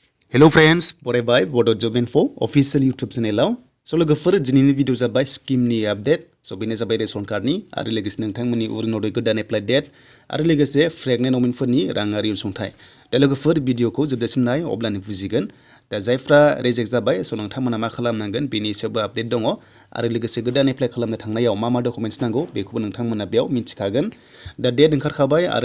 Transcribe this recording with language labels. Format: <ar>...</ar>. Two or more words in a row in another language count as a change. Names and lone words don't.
<en>Hello friends,</en> <brx>बरायबाय Bodo Job Info</brx> <en>official YouTube channel</en> <brx>So लोगोफोर दिनैनि भिडिअ जाबाय स्किम नि आपडेट सो बेनो जाबाय</brx> <en>ration card</en> <brx>नि आरो लोगोसे नोंथांमोननि अरुणोदय गोदान</brx> <en>apply date</en> <brx>आरो लोगोसे</brx> <en>pregnant women</en> <brx>राङारि अनसुंथाइ दा लोगोफोर भिडिअखौ जोबजासिम नाय अब्लानो बुजिगोन दा जायफ्रा रिजेक्ट जाबाय सो नोंथांमोना मा खालामनांगोन बेनि सायावबो आपडेट दङ आरो लोगोसे गोदान एप्लाइ खालामनो थांनायाव मा डकुमेन्ट्स नांगौ बेखौबो नोंथांमोना बेयाव मिथिखागोन दा डेट ओंखारखाबाय आरो</brx>